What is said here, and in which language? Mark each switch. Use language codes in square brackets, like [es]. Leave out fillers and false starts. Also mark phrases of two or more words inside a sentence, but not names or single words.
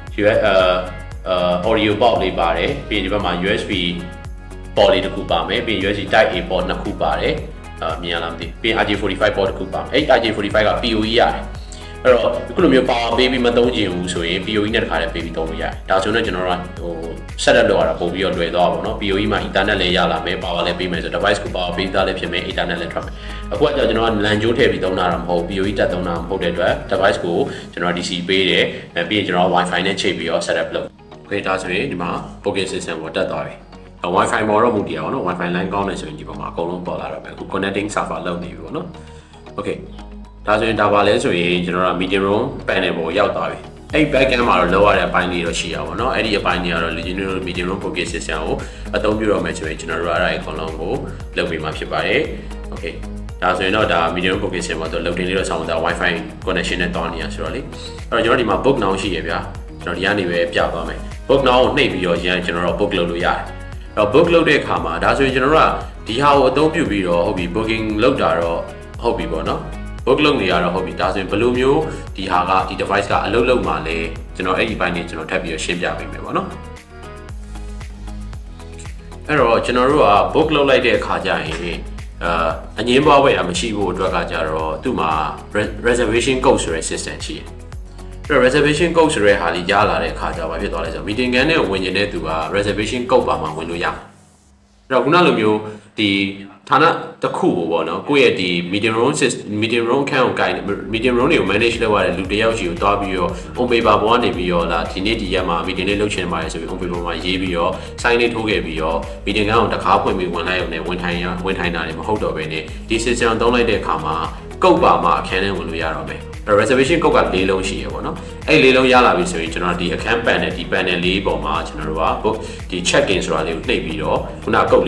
[en] audio port [my] လေးပါတယ်ပြီးရင်ဒီဘက်မှာ [en] USB port [my] လေးတစ်ခုပါမယ်ပြီးရင် [en] USB Type A port [my] နှစ်ခုပါတယ်မြင်ရလားမသိပြီးရင် [en] RJ45 port [my] တစ်ခုပါမယ်အဲ့ RJ45 က PoE ရတယ်အဲ့တော့အခုလိုမျိုး power ပေးပြီးမသုံးချင်ဘူးဆိုရင် PoE နဲ့တခါတည်းပေးပြီးသုံးလို့ရတယ်ဒါဆိုရင်ကျွန်တော်တို့က [en] set up [my] လုပ်ရတာပုံပြီးတော့လွယ်သွားပါတော့ PoE မှာ internet လည်းရလာမယ် power လည်းပေးမယ်ဆို device ကို power ပေးသားလည်းဖြစ်မယ် internet လည်းထွက်မယ်အခုကကျွန်တော်က LAN ကြိုးထည့်ပြီးသုံးတာတော့မဟုတ် PoE တက်သုံးတာမဟုတ်တဲ့အတွက် device ကိုကျွန်တော် DC ပေးတယ်ပြီးရင်ကျွန်တော် Wi-Fi နဲ့ချိတ်ပြီးတော့ [en] set up [my] လုပ် Okay ဒါဆိုရင်ဒီမှာ [en] booking system [my] ကိုတက်သွားပြီWi-Fi ပေါ်တော့မူ တည်အောင်နော် [en] Wi-Fi line [my] ကောင်းတယ်ဆိုရင်ဒီပေါ်မှာအကုန်လုံးပေါ်လာတော့မယ်အခု [en] connecting server [my] လုပ်နေပြီပေါ့နော် Okay ဒါဆိုရင်ဒါပါလဲဆိုရင်ကျွန်တော်တို့ [en] meeting room panel [my] ပေါ်ရောက်သွားပြီအဲ့ backend မှာတော့လောက်ရတဲ့အပိုင်းလေးတော့ရှိရ ပါတော့အဲ့ဒီအပိုင်းတွေကတော့ [en] Legionary meeting room booking system [my] ကိုအသုံးပြုတော့မယ်ဆိုရင်ကျွန်တော်တို့အဲ့ဒါအကုန်လုံးကိုလုပ်ပေးမှာဖြစ်ပါတယ် Okay ဒါဆိုရင်တော့ ဒါ [en] meeting room booking system [my] မှာတော့ loading လေးတော့ဆောင်းတာ Wi-Fi connection နဲ့တောင်းနေရဆိုတော့လေအဲ့တော့ကျွန်တော်ဒီမှာ [en] book now [my] ရှိရဗျာကျွန်တော်ဒီကနေပဲပြသွားမယ် [en] book now [my] ကိုနှိပ်ပြီးတော့ရန်ကျွန်တော်တို့ book လုပ်လို့ရတယ်အဲ့တော့ book လုပ်တဲ့အခါမှာဒါဆိုရင်ကျွန်တော်တို့ကဒီဟာကိုအသုံးပြုပြီးတော့ဟုတ်ပြီ booking လုပ်တာတော့ဟုတ်ပြီပေါ့နော် book လုပ်နေရတော့ဟုတ်ပြီဒါဆိုရင်ဘယ်လိုမျိုးဒီဟာကဒီ device ကအလုပ်လုပ်မှလဲကျွန်တော်အဲ့ဒီဘိုင်းနေကျွန်တော်ထပ်ပြီးတော့ရှင်းပြပေးမယ်ပေါ့နော် အဲ့တော့ကျွန်တော်တို့က book လုပ်လိုက်တဲ့အခါကျရင်အငင်းပွားဝယ်တာမရှိဘူးအတွက်ကကြတော့သူ့မှာ [en] reservation code [my] ဆိုတဲ့ system ရှိတယ်အဲ့တော့ [en] reservation code [my] ဆိုတဲ့ဟာလေးရလာတဲ့အခါကျဘာဖြစ်သွားလဲဆိုတော့ meeting ခန်းထဲကိုဝင်နေတဲ့သူက [en] reservation code [my] ပါမှဝင်လို့ရအဲ့တော့ခုနလိုမျိုးဒီဌာနတစ်ခုပေါ့နော်ကိုယ့်ရဲ့ဒီ [en] meeting room account [my] ကိုကိုင် meeting room တွေကို manage လုပ်ရတဲ့လူတစ်ယောက်စီကိုတွားပြီးတော့ [en] on paper [my] ပေါ်ကနေပြီးတော့လာဒီနေ့ဒီရက်မှာ meeting လေးလုပ်ချင်ပါတယ်ဆိုပြီး on paper မှာရေးပြီးတော့ sign လေးထိုးခဲ့ပြီးတော့ meeting ကောင်တခါဖွင့်ပြီးဝင်လိုက်ရုံနဲ့ဝင်ထိုင်တာတွေမဟုတ်တော့ဘဲနဲ့ဒီ system သုံးလိုက်တဲ့အခါမှာကုတ်ပါမှအခန်းထဲဝင်လို့ရတော့မယ် [en] reservation code [my] က၄လုံးရှိရပေါ့နော်အဲ့၄လုံးရလာပြီဆိုရင်ကျွန်တော်ဒီအခန်း panel ဒီ panel လေးပေါ်မှာကျွန်တော်တို့က book ဒီ [en] check in [my] ဆိုတာလေးကိုနှိပ်ပြီးတော့ခုနကုတ်၄လုံးရိုက်ထလိုက်တဲ့အခါကျရင်